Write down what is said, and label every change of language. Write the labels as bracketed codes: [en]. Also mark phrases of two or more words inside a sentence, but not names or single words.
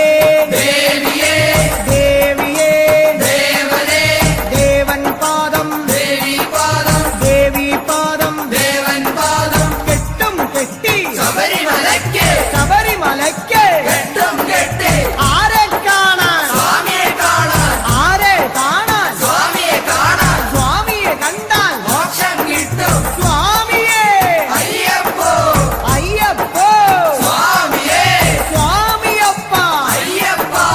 [ml] देविये देविये देवने ദേവൻ പാദം ദേവീ പാദം ദേവീ പാദം ദേവൻ പാദം കെട്ടും കെട്ടി शबरिमलक्के शबरिमलक्के കെട്ടും കെട്ടി आरे കാണാൻ स्वामिये കാണാൻ ആരെ കാണാൻ स्वामिये കാണാൻ സ്വാമിയെ കണ്ടാൽ മോക്ഷം കിട്ടും സ്വാമിയെ അയ്യപ്പോ അയ്യപ്പോ സ്വാമിയേ സ്വാമിയപ്പ അയ്യപ്പ